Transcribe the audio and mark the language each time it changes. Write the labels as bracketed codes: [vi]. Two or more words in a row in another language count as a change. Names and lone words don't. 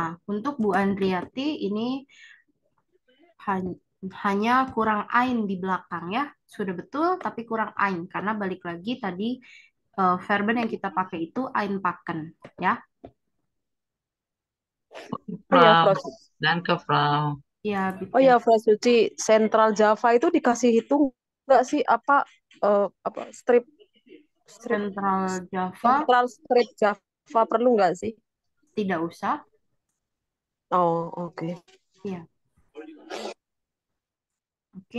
[id] Untuk Bu Andriati ini hanya kurang ain di belakang ya. Sudah betul tapi kurang ain karena balik lagi tadi verben yang kita pakai itu ain paken ya. Oh ya, Frau. Fros. [de] Danke, Frau. [id] Ya, Oh bitte. ya, Frosuci, Central Java itu dikasih hitung nggak sih apa strip Central Java Central strip Java perlu nggak sih? tidak usah. Oh, oke. Ya. Oke,